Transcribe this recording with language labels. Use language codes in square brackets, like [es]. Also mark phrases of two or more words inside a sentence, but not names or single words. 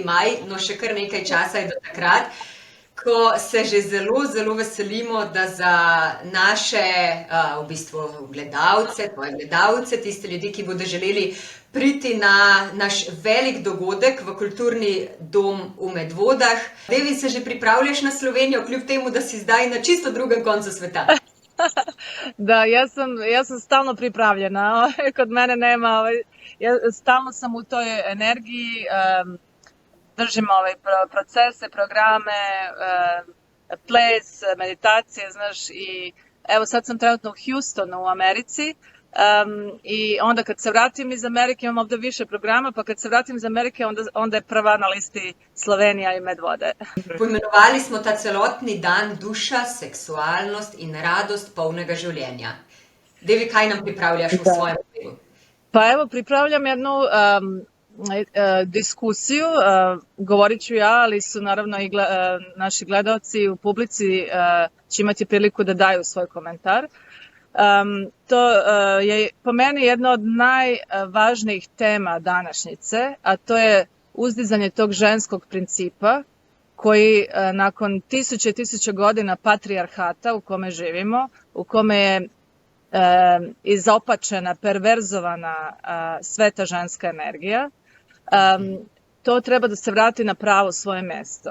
[sl] maj, no še kar nekaj časa je do takrat, ko se že zelo, zelo veselimo, da za naše v bistvu gledalce, tvoje gledalce, tiste ljudi, ki bodo želeli priti na naš velik dogodek v Kulturni dom v Medvodah. Devi, se že pripravljaš na Slovenijo, kljub temu, da si zdaj na čisto drugem koncu sveta? [hr] Da, ja sam stalno pripravljena. Kod mene nema, stalno sam u toj energiji, držim procese, programe, ples, meditacije, znaš, i evo sad sam trenutno u Houstonu u Americi. I onda kad se vratim iz Amerike imam ovdje više programa, pa kad se vratim iz Amerike onda je prva na listi Slovenija i Medvode. [sl] Poimenovali smo ta celotni dan Duša, seksualnost in radost polnega življenja. Devi, kaj nam pripravljaš v svojem delu? [hr] Pa evo, pripravljam jednu diskusiju, govorit ću ja, ali su naravno i naši gledalci u publici će imati priliku da daju svoj komentar. To je po meni jedna od najvažnijih tema današnjice, a to je uzdizanje tog ženskog principa koji nakon tisuće i tisuće godina patrijarhata u kome živimo, u kome je izopačena, perverzovana sveta ženska energija, to treba da se vrati na pravo svoje mesto.